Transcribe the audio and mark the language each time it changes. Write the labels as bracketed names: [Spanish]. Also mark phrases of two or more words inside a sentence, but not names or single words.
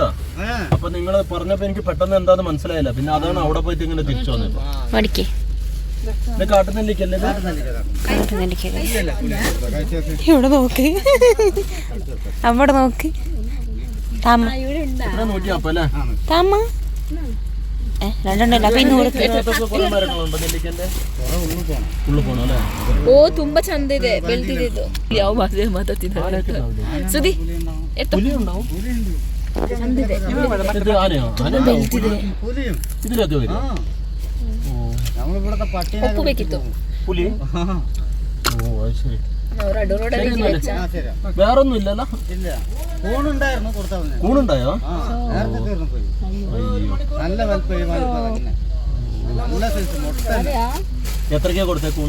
[Malayalam] അപ്പൊ നിങ്ങൾ പറഞ്ഞപ്പോ എനിക്ക് പെട്ടെന്ന് എന്താന്ന് മനസ്സിലായില്ല. പിന്നെ അതാണ് അവിടെ പോയിട്ട് ഇങ്ങനെ തിരിച്ചു വന്നപ്പോ. മടിക്കേ കാട്ടുനെല്ലിക്കല്ലേ? ഇവിടെ നോക്ക്, അവിടെ നോക്ക്. താമ നോക്കിയാപ്പോ അല്ലേ? താമ രണ്ടെണ്ണല്ല. അപ്പൊ ഇന്ന് [Kannada] ಓ ತುಂಬಾ ಚಂದ ಇದೆ, ಬೆಳ್ತಿದೆ ಇದು. ಯಾವ ಮದುವೆ ಮಾತಾಡ್ತಿದ್ದಾರೆ ಸುದಿ ಎತ್ತು ಚಂದಿದೆ, ಬೆಳ್ತಿದೆ. ಉಪ್ಪು ಬೇಕಿತ್ತು. [Malayalam] വേറൊന്നും ഇല്ലല്ലോ? കൂണുണ്ടായോ? എത്രക്കാ കൊടുത്തേ കൂണ്?